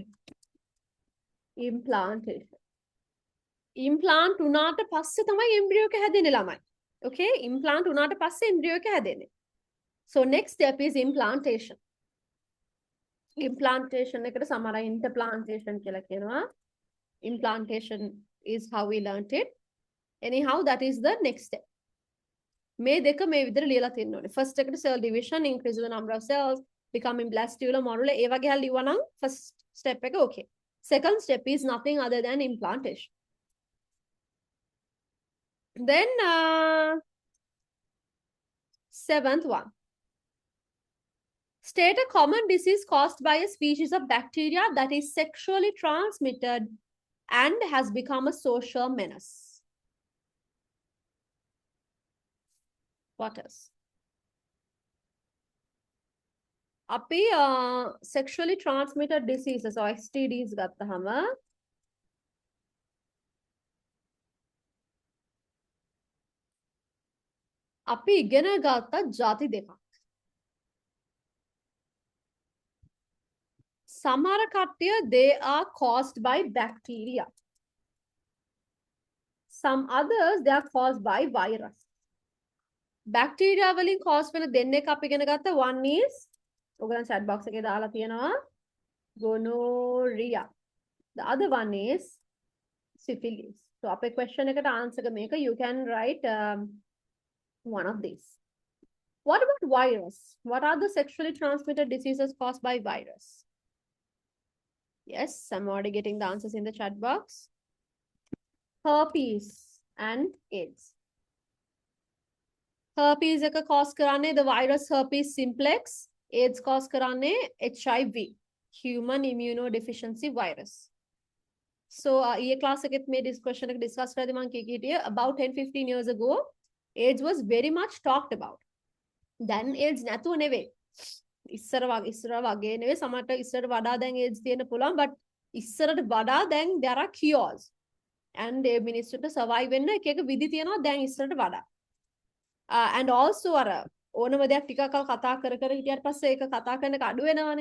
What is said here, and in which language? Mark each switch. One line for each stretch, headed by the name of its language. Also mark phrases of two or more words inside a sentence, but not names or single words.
Sinhala: Implantation. Implant උනාට පස්සේ තමයි embryo එක හැදෙන්නේ ළමයි. Okay? Implant උනාට පස්සේ embryo එක හැදෙන්නේ.
English: So next step is implantation.
Sinhala: Implantation එකට සමහර අය interplantation කියලා කියනවා.
English: Implantation is how we learnt it. Anyhow, that is the next step.
Sinhala: මේ දෙක මේ විදිහට ලියලා තියෙන්න ඕනේ. First එකට
English: cell division, increase the number of cells, becoming blastula morula
Sinhala: ඒ වගේ හරි ලියුවා නම්
English: first step
Sinhala: එක okay.
English: Second step is nothing other than implantation. Then seventh one. State a common disease caused by a species of bacteria that is sexually transmitted and has become a social menace. What else?
Sinhala: අපි
English: sexually transmitted diseases or STDs
Sinhala: ගත්තහම අපි ඉගෙන ගත්ත ಜಾති දෙකක්. සමහර කට්ටිය
English: they are caused by bacteria. Some others they are caused by virus.
Sinhala: Bacteria වලින් cause වෙන දෙන්නෙක් අපි ඉගෙන ගත්ත
English: one is
Sinhala: ඔයගලන්
English: chat box
Sinhala: එකේ දාලා තියෙනවා gonorrhea.
English: The other one is syphilis. So අපේ question එකට answer
Sinhala: එක මේක
English: you can write one of these. What about virus? What are the sexually transmitted diseases caused by virus? Yes, I'm already getting the answers in the chat box. Herpes and AIDS. Herpes එක cause කරන්නේ the virus herpes simplex. AIDS cause කරන්නේ HIV, human immunodeficiency virus. So
Sinhala: ඊයේ class එකෙත් මේ question එක discuss කරද්දී මම කිව්වේ
English: about 10-15 years ago AIDS was very much talked about.
Sinhala: Then AIDS නැතුව නෙවෙයි. ඉස්සර වගේ නෙවෙයි සමහරට ඉස්සරට වඩා දැන් AIDS තියෙන පුළුවන් but ඉස්සරට වඩා දැන්
English: there are cures.
Sinhala: And ඒ මිනිස්සුන්ට survive වෙන්න එක එක විදි තියෙනවා දැන් ඉස්සරට වඩා. And also අර ඕනම දෙයක් ටිකක් කතා කර හිටියට පස්සේ ඒක කතා කරන එක අඩු වෙනවානේ.